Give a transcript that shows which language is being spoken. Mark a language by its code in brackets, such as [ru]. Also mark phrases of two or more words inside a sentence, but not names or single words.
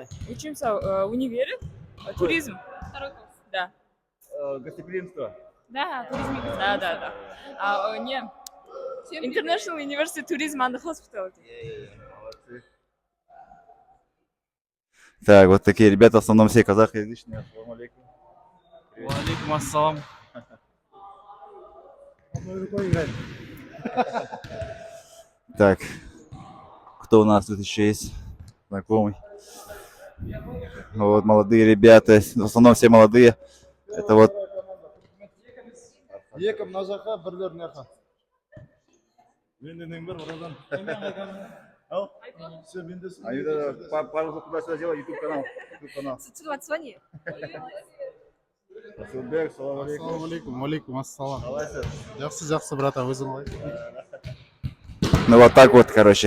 [ru] учимся в универе. Туризм. Второй курс. Да. Гостеприимство. Да, туризм. Да. Не. [en] International University Tourism and Hospitality. [ru] Молодцы. Так, вот такие ребята, в основном все казахоязычные. [ar] السلام عليكم. وعليكم السلام. [ru] Так, кто у нас тут еще есть знакомый? Вот молодые ребята, в основном все молодые. Это вот. Пару слов туда-сюда сделай, YouTube канал. [ar] Расулбек, سلام عليكم. السلام عليكم، عليكم السلام. [kk] Қалайсыз? Жақсы, брат, а өзің қалай? [ru] Ну вот так вот, короче.